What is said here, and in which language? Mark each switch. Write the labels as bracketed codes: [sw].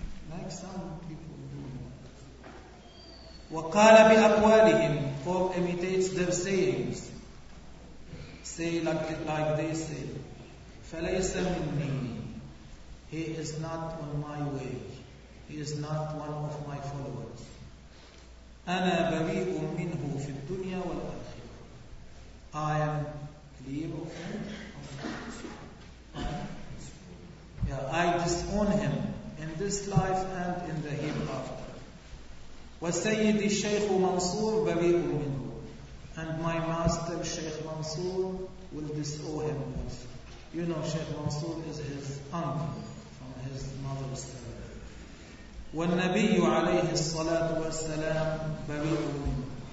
[en] Like some people do. [ar] وقال بأقوالهم. [en] Pope imitates their sayings. Say like they say. [ar] فليس مني. [en] He is not on my way. He is not one of my followers. [ar] أنا بريء منه في الدنيا والآخرة. [en] I am clear of him. I disown him in this life and in the hereafter. [ar] وسيد الشيخ منصور بريء منه. [en] And my master Sheikh Mansour will disown him also. You know Sheikh Mansour is his uncle from his mother's side. [ar] والنبي عليه الصلاة والسلام بريء منه.